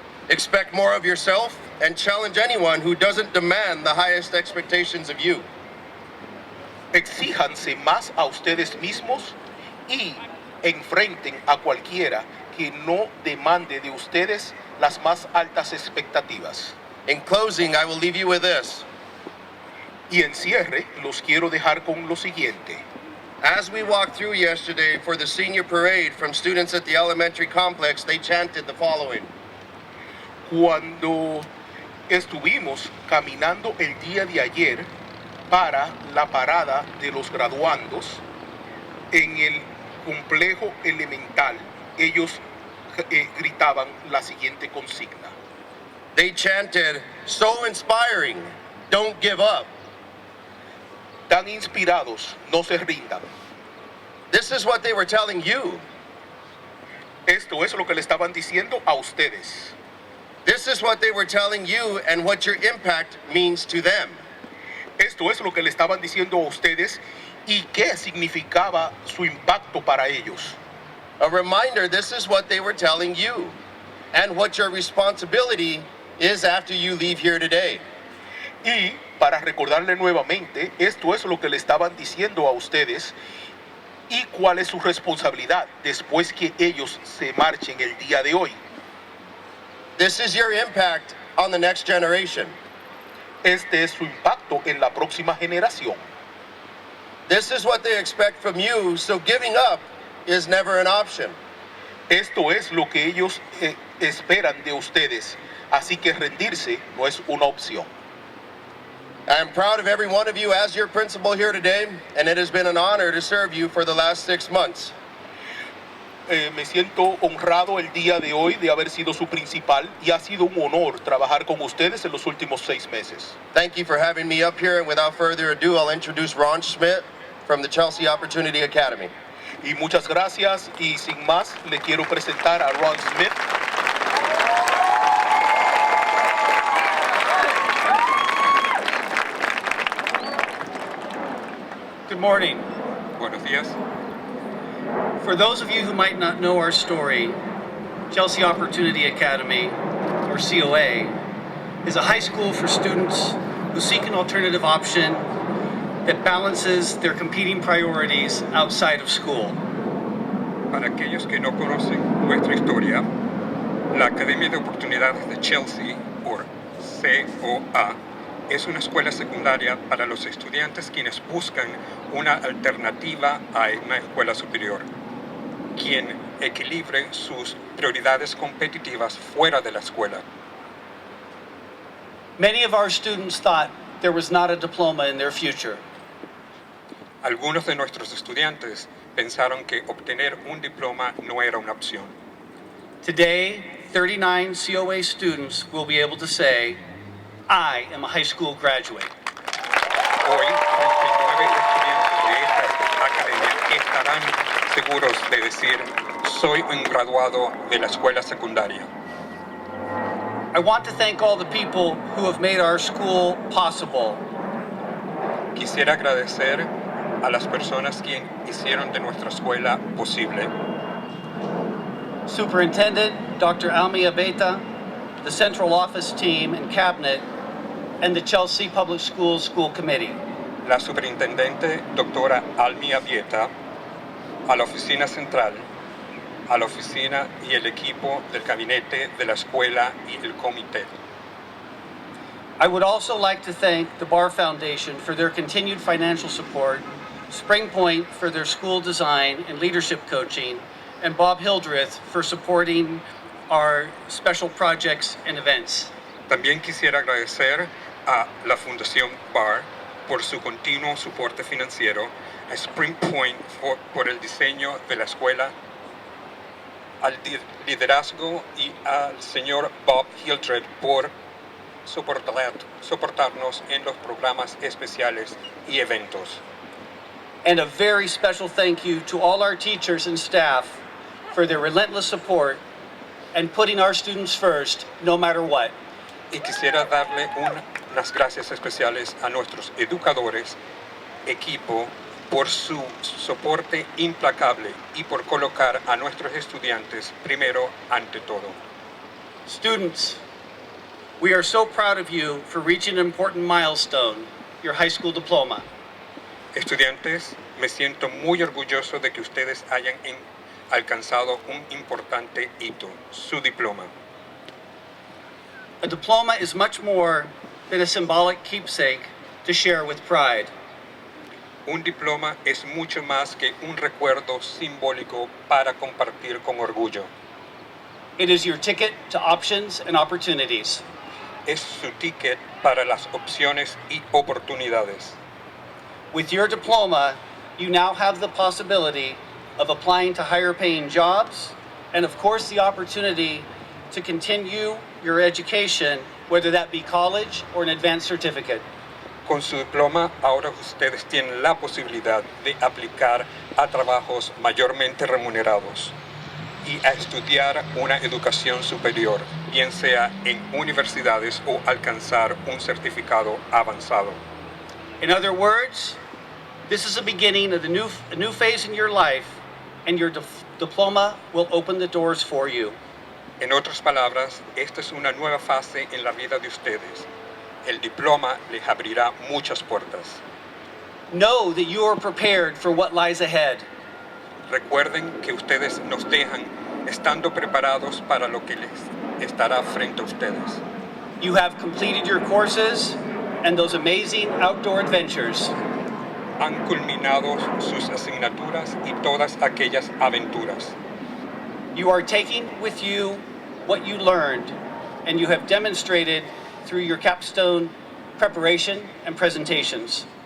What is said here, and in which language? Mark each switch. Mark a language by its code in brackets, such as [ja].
[en] Expect more of yourself and challenge anyone who doesn't demand the highest expectations of you. [es] Exíjanse más a ustedes mismos y enfrenten a cualquiera que no demande de ustedes las más altas expectativas. [en] In closing, I will leave you with this. [es] Y en cierre, los quiero dejar con lo siguiente. [en] As we walked through yesterday for the senior parade from students at the elementary complex, they chanted the following. [es] Cuando estuvimos caminando el día de ayer para la parada de los graduandos en el complejo elemental, ellos gritaban la siguiente consigna. [en] They chanted, "So inspiring, don't give up." [es] Tan inspirados, no se rindan. [en] This is what they were telling you. [es] Esto es lo que le estaban diciendo a ustedes. [en] This is what they were telling you and what your impact means to them. [es] Esto es lo que le estaban diciendo a ustedes y qué significaba su impacto para ellos. [en] A reminder, this is what they were telling you and what your responsibility is after you leave here today. [es] Y para recordarle nuevamente, esto es lo que le estaban diciendo a ustedes y cuál es su responsabilidad después que ellos se marchen el día de hoy. [en] This is your impact on the next generation. [es] Este es su impacto en la próxima generación. [en] This is what they expect from you, so giving up is never an option. [es] Esto es lo que ellos esperan de ustedes, así que rendirse no es una opción. [en] I am proud of every one of you as your principal here today, and it has been an honor to serve you for the last 6 months. [es] Me siento honrado el día de hoy de haber sido su principal y ha sido un honor trabajar con ustedes en los últimos 6 meses. [en] Thank you for having me up here, and without further ado, I'll introduce Ron Schmidt from the Chelsea Opportunity Academy. [es] Y muchas gracias y sin más le quiero presentar a Ron Smith. [en] Good morning. [es] Buenos días. [en] For those of you who might not know our story, Chelsea Opportunity Academy, or COA, is a high school for students who seek an alternative option that balances their competing priorities outside of school. [es] Para aquellos que no conocen nuestra historia, la Academia de Oportunidades de Chelsea, o COA, es una escuela secundaria para los estudiantes quienes buscan una alternativa a una escuela superior, quien equilibre sus prioridades competitivas fuera de la escuela. [en] Many of our students thought there was not a diploma in their future. [es] Algunos de nuestros estudiantes pensaron que obtener un diploma no era una opción. [en] Today, 39 COA students will be able to say, I am a high school graduate. [es] Hoy, 39 estudiantes de esta academia estarán seguros de decir, soy un graduado de la escuela secundaria. [en] I want to thank all the people who have made our school possible. [es] Quisiera agradecer a las personas quienes hicieron de nuestra escuela posible. [en] Superintendent Dr. Almia Beta, the central office team and cabinet, and the Chelsea Public Schools School Committee. [es] La superintendente doctora Almia Vieta, a la oficina central, a la oficina y el equipo del gabinete de la escuela y el comité. [en] I would also like to thank the Barr Foundation for their continued financial support, Spring Point for their school design and leadership coaching, and Bob Hildreth for supporting our special projects and events. [es] También quisiera agradecer a la Fundación Barr por su continuo soporte financiero, a Spring Point por el diseño de la escuela, al liderazgo y al señor Bob Hildreth por soportarnos en los programas especiales y eventos. [en] And a very special thank you to all our teachers and staff for their relentless support and putting our students first, no matter what. [es] Y quisiera darle unas gracias especiales a nuestros educadores, equipo, por su soporte implacable y por colocar a nuestros estudiantes primero ante todo. [en] Students, we are so proud of you for reaching an important milestone, your high school diploma. [es] Estudiantes, me siento muy orgulloso de que ustedes hayan alcanzado un importante hito, su diploma. [en] A diploma is much more than a symbolic keepsake to share with pride. [es] Un diploma es mucho más que un recuerdo simbólico para compartir con orgullo. [en] It is your ticket to options and opportunities. [es] Es su ticket para las opciones y oportunidades. [en] With your diploma, you now have the possibility of applying to higher paying jobs and of course the opportunity to continue your education, whether that be college or an advanced certificate. [es] Con su diploma, ahora ustedes tienen la posibilidad de aplicar a trabajos mayormente remunerados y a estudiar una educación superior, bien sea en universidades o alcanzar un certificado avanzado. [en] In other words, this is the beginning of a new phase in your life, and your diploma will open the doors for you. [es] En otras palabras, esta es una nueva fase en la vida de ustedes. El diploma les abrirá muchas puertas. [en] Know that you are prepared for what lies ahead. [es] Recuerden que ustedes nos dejan estando preparados para lo que les estará frente a ustedes. [en] You have completed your courses and those amazing outdoor adventures. [es] Han culminado sus asignaturas y todas aquellas aventuras. [en] You are taking with you what you learned, and you have demonstrated through your capstone preparation and presentations.